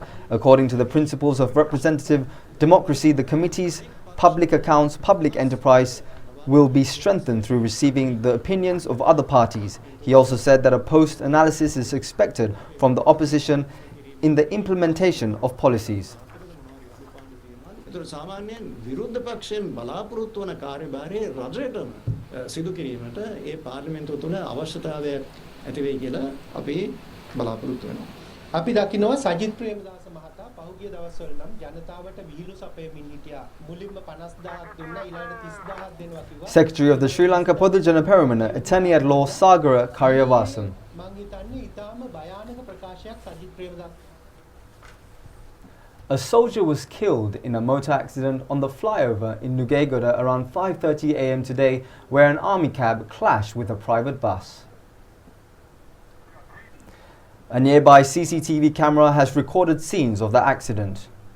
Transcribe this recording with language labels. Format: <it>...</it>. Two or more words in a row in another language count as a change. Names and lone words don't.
<en>According to the principles of representative democracy, the committees, public accounts, public enterprise, will be strengthened through receiving the opinions of other parties. He also said that a post-analysis is expected from the opposition in the implementation of policies.</en> <si>ඒතර සාමාන්‍යයෙන් විරුද්ධ පක්ෂයෙන් බලාපොරොත්තු වන කාර්යභාරය රජයටම සිදු කිරීමට ඒ පාර්ලිමේන්තුව තුළ අවශ්‍යතාවයක් ඇති වෙයි කියලා අපි බලාපොරොත්තු වෙනවා. අපි දකිනවා සජිත් ප්‍රේමදාස මහතා පහුගිය දවස්වල නම් ජනතාවට විහිළු සපයමින් හිටියා. මුලින්ම 50000ක් දුන්නා ඊළඟට 30000ක් දෙනවා කිව්වා.</si> <en>Secretary of the Sri Lanka Podujana Peramana, Attorney at Law Sagara Karyavasan.</en> <si>මං හිතන්නේ ඊටාම භයානක ප්‍රකාශයක් සජිත් ප්‍රේමදාස.</si> <en>A soldier was killed in a motor accident on the flyover in Nugegoda around 5:30 a.m. today, where an army cab clashed with a private bus. A nearby CCTV camera has recorded scenes of the accident.</en>